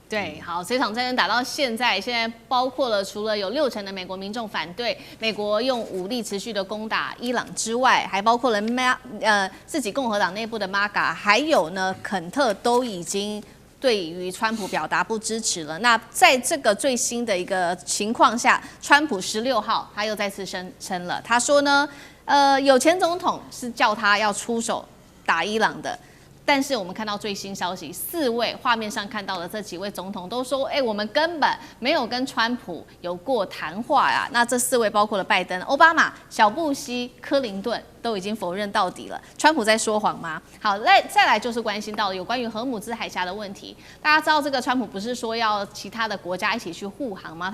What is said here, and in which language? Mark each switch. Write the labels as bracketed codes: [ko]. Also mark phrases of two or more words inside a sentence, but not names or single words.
[zh] 对，好，这場戰爭打到現在包括了除了有60%的美國民眾反對美國用武力持續的攻打伊朗之外，還包括了自己共和黨內部的 MAGA， 還有呢肯特都已經對於川普表達不支持了。那在這個最新的一個情況下，川普16號他又再次聲了，他說呢，有前總統是叫他要出手打伊朗的。但是我們看到最新消息，4位畫面上看到的這幾位總統都說，我們根本沒有跟川普有過談話呀。那這4位包括了拜登、奧巴馬、小布希、柯林頓，都已經否認到底了。川普在說謊嗎？好，再來就是關心到有關於荷姆茲海峽的問題。大家知道這個川普不是說要其他的國家一起去護航嗎？